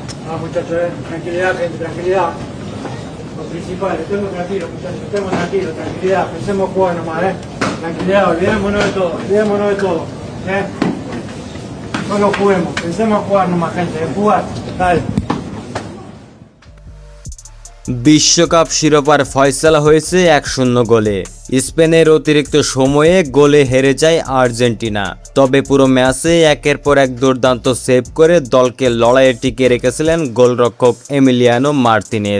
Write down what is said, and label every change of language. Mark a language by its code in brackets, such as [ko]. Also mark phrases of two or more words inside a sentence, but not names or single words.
[es] muchachos, tranquilidad, gente, tranquilidad. Lo principal, estemos tranquilos, muchachos, estemos tranquilos, tranquilidad, pensemos jugar nomás, Tranquilidad, olvidémonos de todo, Solo juguemos, pensemos jugar nomás, gente, jugar, dale. [bn] বিশ্বকাপ শিরোপার ফয়সালা হয়েছে 1-0 গোলে। স্পেনের অতিরিক্ত সময়ে গোলে হেরে যায় আর্জেন্টিনা। তবে পুরো ম্যাচে একের পর এক দুর্দান্ত সেভ করে দলকে লড়াইয়ে টিকিয়ে রেখেছিলেন গোলরক্ষক এমিলিয়ানো মার্তিনেজ।